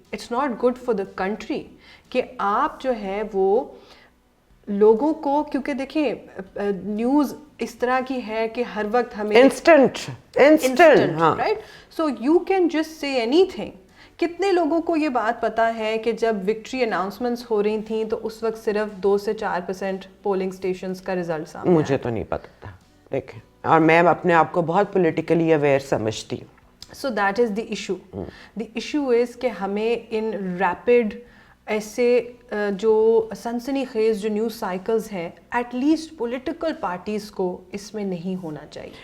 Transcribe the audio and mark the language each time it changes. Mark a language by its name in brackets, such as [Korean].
[English] It's not good for the country [Urdu] کہ آپ جو ہے وہ لوگوں کو, کیونکہ دیکھیں نیوز اس طرح کی ہے کہ ہر وقت ہمیں [English] instant right, so you can just say anything. [Urdu] کتنے لوگوں کو یہ بات پتا ہے کہ جب وکٹری اناؤنسمنٹس ہو رہی تھیں تو اس وقت صرف 2 سے 4% پولنگ اسٹیشنز کا ریزلٹ سامنے؟ مجھے تو نہیں پتا تھا. دیکھیں, اور میں اپنے آپ کو بہت پولیٹیکلی اویئر سمجھتی ہوں. [English] So that is the issue. The issue is [Urdu] کہ ہمیں ان ریپڈ ایسے جو سنسنی خیز جو نیوز سائیکلز ہیں ایٹ لیسٹ پولیٹیکل پارٹیز کو اس میں نہیں ہونا چاہیے.